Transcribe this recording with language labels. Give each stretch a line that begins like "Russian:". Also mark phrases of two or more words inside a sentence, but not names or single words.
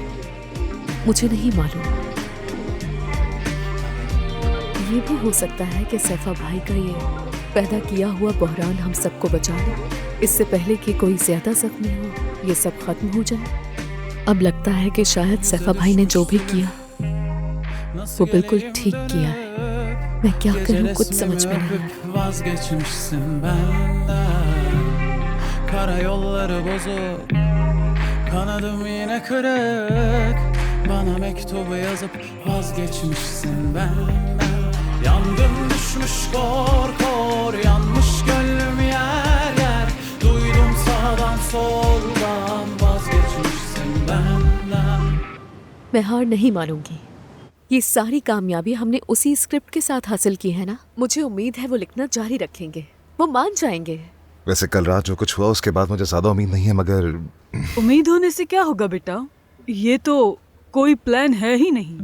Hindi: मुझे नहीं मालूम, ये भी हो सकता है कि सैफा भाई का ये पैदा किया हुआ बहरान हम सबको बचा ले, इससे पहले कि कोई ज्यादा जख्मी हो, ये सब खत्म हो जाए। अब लगता है कि शायद सैफा भाई ने जो भी किया वो बिल्कुल ठीक किया है। मैं क्या करूं, कुछ समझ में नहीं आ रहा।
Turkish: Karayolları bozuk, kanadım yine kırık. Bana mektubu yazıp vazgeçmişsin benden. Yangın düşmüş kor kor, yanmış gönlüm yer yer. Duydum sağdan soldan vazgeçmişsin benden.
Hindi: मैं हार नहीं मानूंगी। ये सारी कामयाबी हमने उसी स्क्रिप्ट के साथ हासिल की है ना। मुझे उम्मीद है वो लिखना जारी रखेंगे, वो मान जाएंगे। वैसे कल रात जो कुछ हुआ उसके बाद मुझे ज्यादा उम्मीद नहीं है, मगर उम्मीद होने से क्या होगा बेटा, ये तो कोई प्लान है ही नहीं।